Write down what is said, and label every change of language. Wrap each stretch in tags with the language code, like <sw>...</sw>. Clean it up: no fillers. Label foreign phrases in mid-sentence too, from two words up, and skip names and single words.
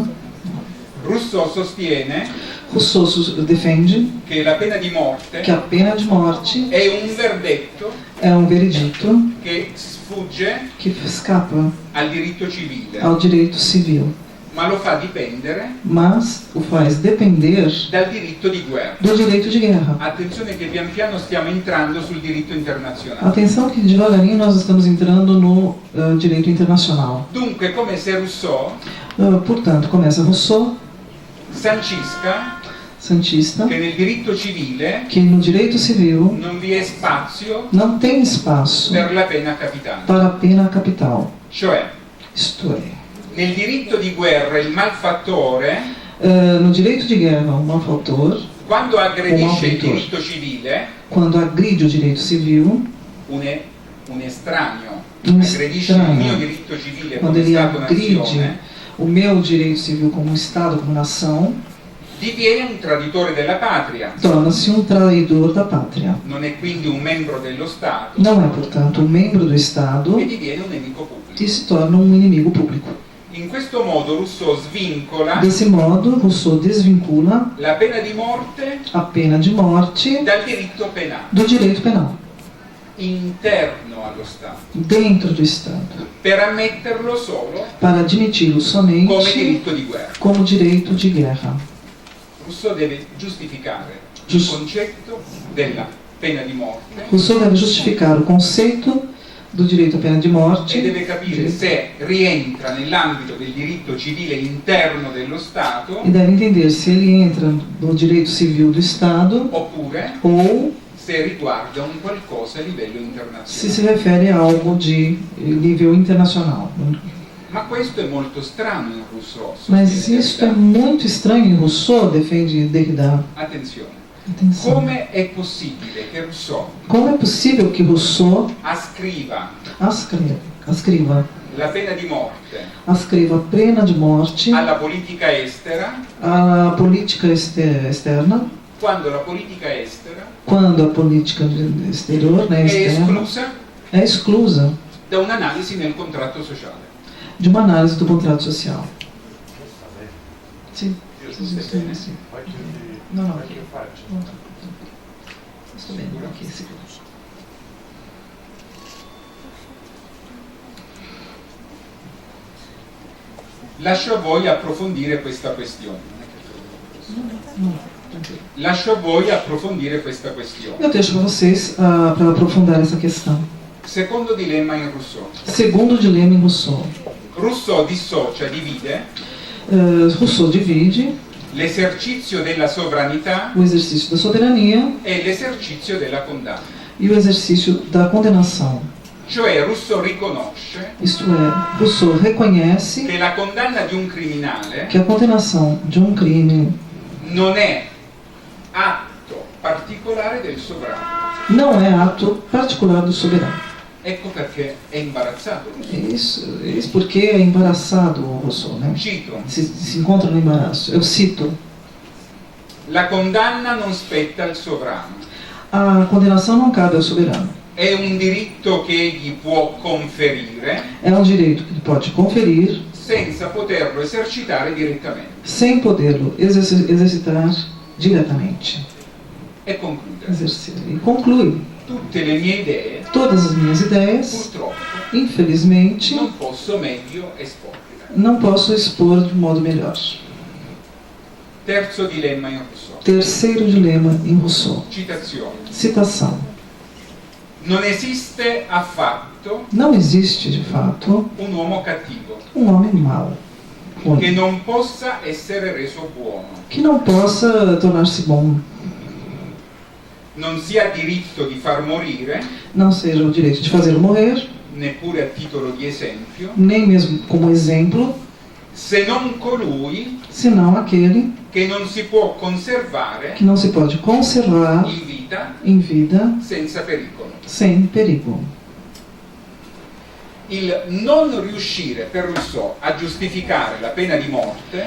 <it>Rousseau sostiene</it> <pt>Rousseau defende</pt> <it>che la pena di morte</it> <pt>que a pena de morte</pt> <it>è un verdetto</it> <pt>é um veredito</pt> <it>che sfugge</it> <pt>que escapa</pt> <it>al diritto civile,</it> <pt>ao direito civil,</pt> <it>ma lo fa dipendere</it> <pt>mas o faz depender</pt> <it>dal diritto di guerra.</it> <pt>do direito de guerra.</pt> <it>Attenzione che pian piano stiamo entrando sul diritto internazionale.</it> <pt>Atenção que devagarinho nós estamos entrando no direito internacional.</pt> <it>Dunque, come se Rousseau</it> <pt>Portanto, começa Rousseau,</pt> <it>sancisca</it> <pt>santista,</pt> <it>che nel diritto civile</it> <pt>que no direito civil</pt> <it>non vi è spazio</it> <pt>não tem espaço</pt> <it>per la pena capitale.</it> <pt>para a pena capital.</pt> <it>Cioè,</it> <pt>Isto é,</pt> <it>nel diritto di guerra il malfattore,</it> <pt>no direito de guerra, o malfator,</pt> <it>quando aggredisce il</it> <pt>malfeitor,</pt> <it>diritto civile,</it> <pt>quando agride o direito civil,</pt> <it>un estraneo</it> <pt>Um</pt> <it>aggredisce il</it> <pt>estranho.</pt> <it>mio diritto civile</it> <pt>quando</pt> <it>come</it> <pt>ele agride</pt> <it>Stato-nazione,</it> <pt>o meu direito civil como Estado, como nação,</pt> <it>diviene un traditore della patria.</it> <pt>torna-se um traidor da pátria.</pt> <it>Non è quindi un membro dello Stato</it> <pt>Não é, portanto, um membro do Estado</pt> <it>e diviene un nemico pubblico.</it> <pt>e se torna um inimigo público.</pt> <it>In questo modo Rousseau svincola</it> <pt>Desse modo, Rousseau desvincula</pt> <it>la pena di morte</it> <pt>a pena de morte</pt> <it>dal diritto penale,</it> <pt>do direito penal,</pt> <it>interno allo Stato,</it> <pt>dentro do Estado,</pt> <it>per ammetterlo solo</it> <pt>para admiti-lo</pt> <it>come</it> <pt>somente</pt> <it>diritto di guerra.</it> <pt>como direito de guerra.</pt> <it>Rousseau deve giustificare il Giust- concetto della pena di morte</it> <pt>Rousseau deve justificar o conceito do direito à pena de morte</pt> <it>e deve capire se rientra nell'ambito del diritto civile interno dello Stato</it> <pt>e deve entender se ele entra no direito civil do Estado</pt> <it>oppure</it> <pt>ou</pt> <it>se riguarda un qualcosa a livello</it> <pt>se se</pt> <it>internazionale.</it> <pt>refere a algo de nível internacional.</pt> <it>Ma questo è molto strano in Rousseau.</it> <pt>Mas</pt> <it>sostiene</it> <pt>isso é Derrida. muito estranho em Rousseau, defende Derrida.</pt> <it>Attenzione,</it> <pt>Atenção.</pt> <it>come è possibile che Rousseau</it> <pt>Como é possível que Rousseau</pt> <it>ascriva</it> <pt>ascreva</pt> <it>la pena di morte</it> <pt>a pena de morte</pt> <it>alla politica estera</it> <pt>à política externa,</pt> <it>quando la politica estera</it> <pt>quando a política exterior, né,</pt> <it>è</it> <pt>externa,</pt> <it>esclusa</it> <pt>é exclusa</pt> <it>da un'analisi nel contratto sociale?</it> <pt>de uma análise do contrato social. Sim.</pt> <it>Giusto, bene?</it> <pt>Sim. Pode Não, não, pode aqui. parte. Não, tá. Estou bem, aqui, segundo.</pt> <it>Lascio a voi approfondire questa questione.</it> <pt>Não, tranquilo.</pt> <it>Lascio a voi approfondire questa questione.</it> <pt>Eu deixo para vocês para aprofundar essa questão.</pt> <it>Secondo dilemma in Rousseau.</it> <pt>Segundo dilema em Rousseau.</pt> <it>Rousseau dissocia,</it> <pt>divide Rousseau divide</pt> <it>l'esercizio della sovranità</it> <pt>o exercício da soberania</pt> <it>e l'esercizio della condanna.</it> <pt>e o exercício da condenação.</pt> <it>Cioè Rousseau riconosce</it> <pt>Isto é, Rousseau reconhece</pt> <it>che la condanna di un criminale</it> <pt>que a condenação de um crime</pt> <it>non è atto particolare del sovrano.</it> <pt>Não é ato particular do soberano.</pt> <it>Ecco perché è imbarazzato Rousseau.</it> <pt>Isso porque é embaraçado o Rousseau, né?</pt> <it>Cito,</it> <pt>Se encontra no embaraço. Eu cito:</pt> <it>la condanna non spetta al sovrano.</it> <pt>a condenação não cabe ao soberano.</pt> <it>È un diritto che egli può conferire</it> <pt>É um direito que ele pode conferir</pt> <it>senza poterlo esercitare direttamente.</it> <pt>sem podê-lo exercitar diretamente.</pt> <it>E conclude.</it> <pt>Exercer. E conclui:</pt> <it>Tutte le mie idee,</it> <pt>todas as minhas ideias,</pt> <it>purtroppo,</it> <pt>infelizmente,</pt> <it>non posso meglio esporre.</it> <pt>não posso expor de modo melhor.</pt> <it>Terzo dilemma in Rousseau.</it> <pt>Terceiro dilema em Rousseau.</pt> <it>Citazione.</it> <pt>Citação:</pt> <it>Non esiste affatto</it> <pt>não existe, de fato,</pt> <it>un uomo cattivo</it> <pt>um homem mau,</pt> <it>che</it> <pt>ruim,</pt> <it>non possa essere reso buono.</it> <pt>que não possa tornar-se bom,</pt> <it>Non si ha diritto di far morire,</it> <pt>não seja o direito de fazê-lo morrer,</pt> <it>neppure a titolo di esempio,</it> <pt>nem mesmo como exemplo,</pt> <it>se non colui</it> <pt>senão aquele</pt> <it>che non si può conservare</it> <pt>que não se pode conservar</pt> <it>in vita</it> <pt>em vida</pt> <it>senza pericolo.</it> <pt>sem perigo.</pt> <it>Il non riuscire per Rousseau a giustificare la pena di morte</it>